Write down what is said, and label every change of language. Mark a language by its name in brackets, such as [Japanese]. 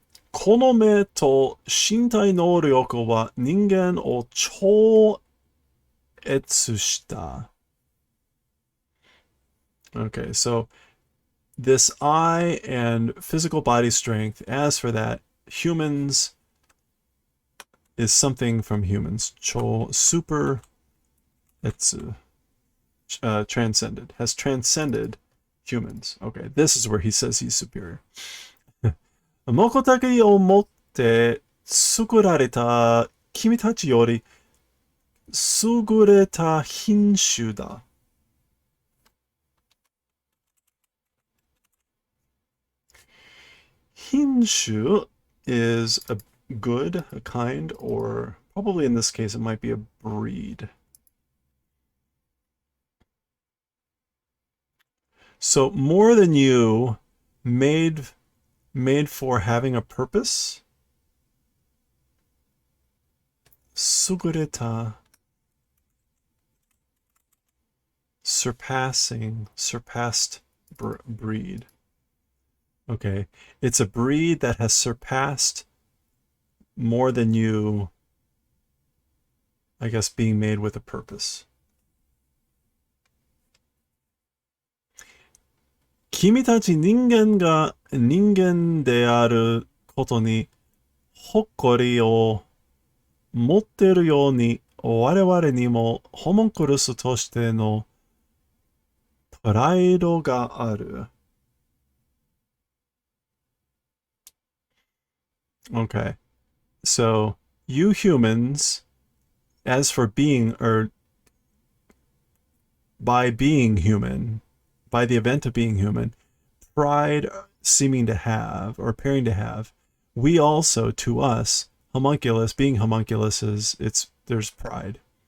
[Japanese] この目と身体能力は人間を超越した。 [English] Okay, so this eye and physical body strength, as for that, humans is something from humans. Super etsu. Transcended. Has transcended humans. Okay, this is where he says he's superior. [Japanese] 目的を持って作られた君たちより優れた品種だ。 [English] 品種 is a good, a kind, or probably in this case it might be a breed. So more than you, made for having a purpose. [Japanese] 優れた [English] surpassed breed. Okay, it's a breed that has surpassed more than you, I guess, being made with a purpose. [Japanese] 君たち人間が人間であることに誇りを持っているように我々にもホモンクルスとしてのプライドがある。 [English] Okay, so you humans, as for being, or by being human, by the event of being human, pride seeming to have, or appearing to have, we also, to us, homunculus, being homunculuses, there's pride.